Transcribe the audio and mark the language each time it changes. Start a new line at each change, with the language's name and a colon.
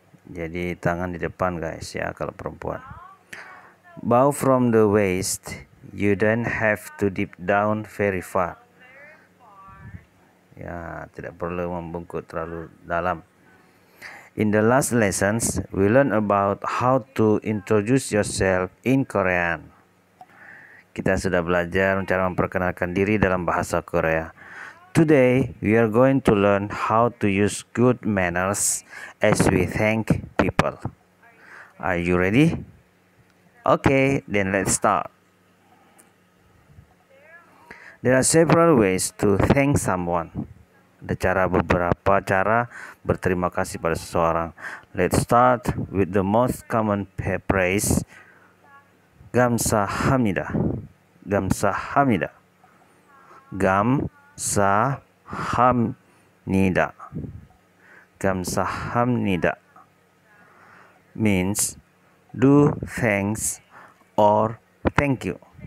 Indonesian: Jadi tangan di depan guys ya kalau perempuan.
English: Bow from the waist. You don't have to dip down very far.
Indonesian: Ya, tidak perlu membungkuk terlalu dalam.
English: In the last lessons, we learn about how to introduce yourself in Korean.
Indonesian: Kita sudah belajar cara memperkenalkan diri dalam bahasa Korea.
English: Today, we are going to learn how to use good manners as we thank people. Are you ready? Okay, then let's start. There are several ways to thank someone.
Indonesian: Ada beberapa cara berterima kasih pada seseorang.
English: Let's start with the most common praise.
Korean: 감사합니다. 감사합니다. 감사합니다.
English: 감사합니다 means do thanks or thank you.